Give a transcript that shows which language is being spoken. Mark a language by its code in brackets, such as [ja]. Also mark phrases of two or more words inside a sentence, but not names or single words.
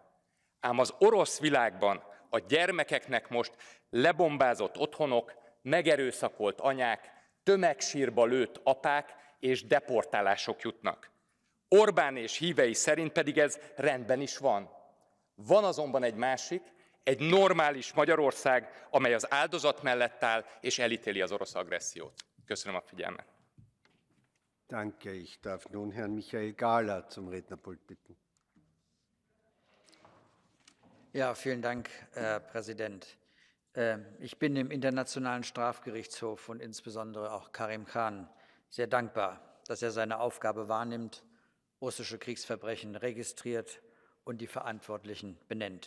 [hu] Ám az orosz világban a gyermekeknek most lebombázott otthonok, megerőszakolt anyák, tömegsírba lőtt apák és deportálások jutnak. Orbán és hívei szerint pedig ez rendben is van. Van azonban egy másik, egy normális Magyarország, amely az áldozat mellett áll és elítéli az orosz agressziót. Köszönöm a figyelmet. [de] Danke. Ich darf nun Herrn Michael Gahler zum Rednerpult bitten. Ja, vielen Dank, Herr Präsident. Ich bin dem Internationalen Strafgerichtshof und insbesondere auch Karim Khan sehr dankbar, dass er seine Aufgabe wahrnimmt, russische Kriegsverbrechen registriert und die Verantwortlichen benennt.